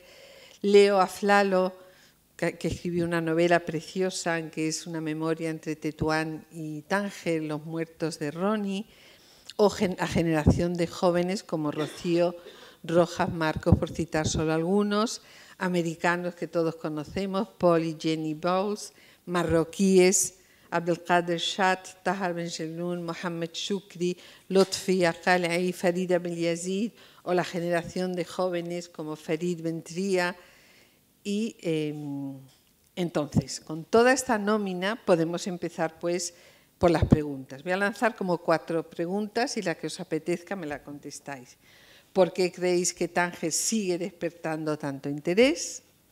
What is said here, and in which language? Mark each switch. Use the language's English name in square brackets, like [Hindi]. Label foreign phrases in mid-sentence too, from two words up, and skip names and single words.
[Spanish] Leo Aflalo, que escribió una novela preciosa, en que es una memoria entre Tetuán y Tánger, Los muertos de Ronnie, o a generación de jóvenes como Rocío Rojas Marcos, por citar solo algunos, americanos que todos conocemos, Paul y Jenny Bowles, marroquíes, Abdelkader Shat, Tahar Ben Jelloun, Mohamed Shukri, Lotfi Aqal'i, Farida Belyazid, o la generación de jóvenes como Farid Bentria. Y entonces, con toda esta nómina podemos empezar pues por las preguntas. Voy a lanzar como 4 preguntas y la que os apetezca me la contestáis. ¿Por qué creéis que Tánger sigue despertando tanto interés?